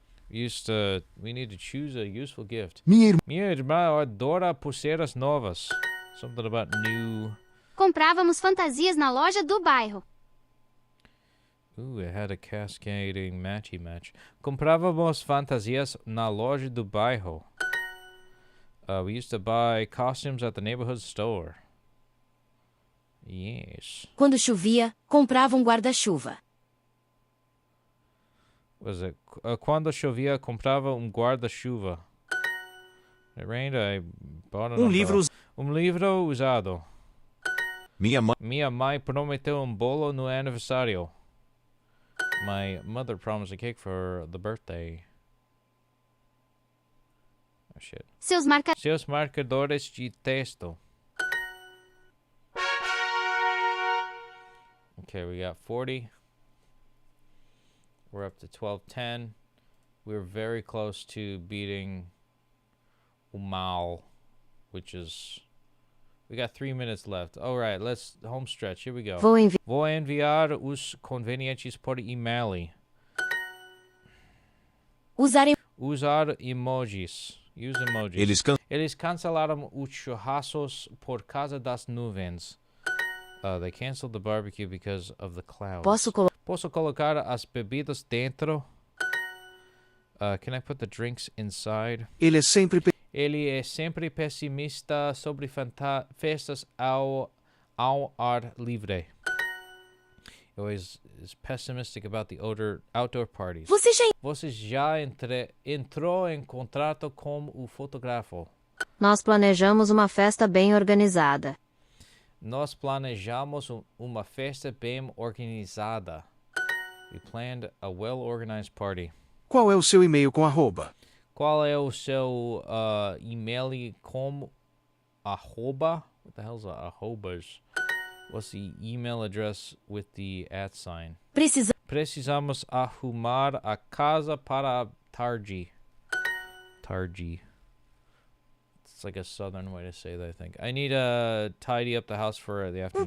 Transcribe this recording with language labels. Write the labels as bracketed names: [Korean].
[English] We need to choose a useful gift. [Portuguese] Minha irmã adora pulseiras novas. [English] Something about new. [Portuguese] Comprávamos fantasias na loja do bairro. [English] Ooh, it had a cascading matchy match. [Portuguese] Comprávamos fantasias na loja do bairro. [English] We used to buy costumes at the neighborhood store. Yes. [Portuguese] Quando chovia, comprava um guarda-chuva. [English] Was it [Portuguese] quando chovia, comprava guarda-chuva. [English] It rained, I bought an umbrella. [Portuguese] Livro usado. Minha mãe prometeu bolo no aniversário. [English] My mother promised a cake for the birthday. Oh shit. [Portuguese] Seus marcadores de texto. [English] Okay, we got 40. We're up to 1210. We're very close to beating Umal, which is... We got 3 minutes left. All right, let's home stretch. Here we go. [Portuguese] Vou enviar os convenientes por e-mail. Usar emojis. [English] Use emojis. [Portuguese] Eles cancelaram os churrascos por causa das nuvens. [English] They canceled the barbecue because of the clouds. [Portuguese] Posso colocar as bebidas dentro? [English] Can I put the drinks inside? [Portuguese] Ele é sempre pessimista sobre festas ao ar livre. [English] He always is pessimistic about the outdoor parties. [Portuguese] Você já entrou em contato com o fotógrafo? Nós planejamos uma festa bem organizada. Nós planejamos uma festa bem organizada. [English] We planned a well-organized party. [Portuguese] Qual é o seu e-mail com arroba? Qual é o seu e-mail com arroba? [English] What the hell's arrobas? What's the email address with the @ sign? [Portuguese] Precisamos arrumar a casa para tarde. Tarde. [English] It's like a southern way to say that, I think. I need to tidy up the house for the afternoon.